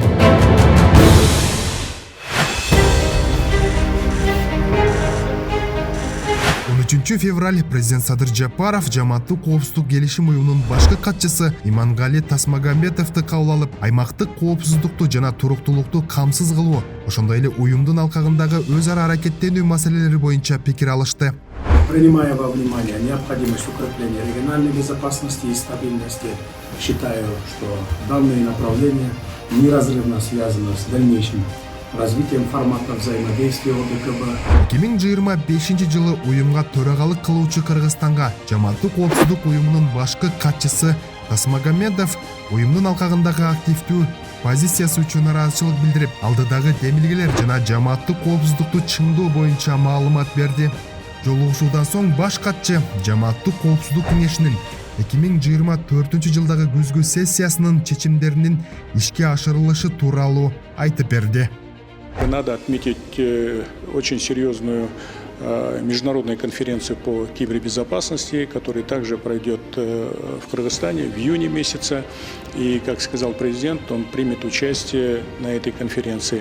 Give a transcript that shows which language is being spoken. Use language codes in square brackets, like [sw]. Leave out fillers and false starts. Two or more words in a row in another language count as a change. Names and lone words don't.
[ky] 13 февраль президент Садыр Жапаров жамааттык коопсуздук келишим уюмунун башкы катчысы Имангали Тасмагамбетовду кабыл алып, аймактык коопсуздукту жана туруктуулукту камсыз кылуу, ошондой эле уюмдун алкагындагы өз ара аракеттенүү маселелери боюнча пикир алышты. [ru] Принимая во внимание необходимость укрепления региональной безопасности и стабильности, считаю, что данные направления неразрывно связаны с дальнейшим развитием формата взаимодействия ОДКБ. [ky] 2025 жылы уюмга төрагалык кылуучу Кыргызстанга жамааттык коопсуздук уюмунун башкы катчысы Тасмагамбетов уюмдун алкагындагы активдүү позициясы үчүн ыраазычылык билдирип, алдыдагы демилгелер жана жамааттык коопсуздукту чыңдоо боюнча маалымат берди. Жолугушуудан соң баш катчы жамааттык коопсуздук кеңешинин 2024 жылдагы күзгү сессиясынын чечимдеринин ишке ашырылышы тууралуу айтып берди. [ru] Надо отметить очень серьезную международную конференцию по кибербезопасности, которая также пройдет в Кыргызстане в июне месяце. И, как сказал президент, он примет участие на этой конференции.